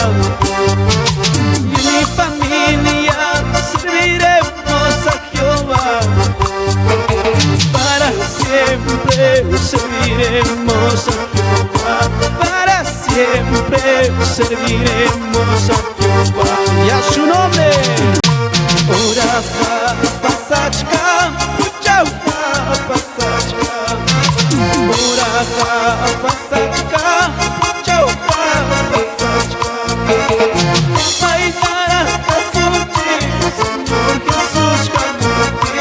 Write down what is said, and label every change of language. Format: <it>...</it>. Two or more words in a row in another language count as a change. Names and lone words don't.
<es>Y mi familia serviremos a Jehová. Para siempre serviremos a Jehová. Para siempre serviremos a Jehová. Y a su nombre.</es> <qu>Uraha pasachka, puchauka pasachka. Uraha pasachka, puchauka pasachka. Paitara kasuchi, Señor Jesús kamuti.</qu>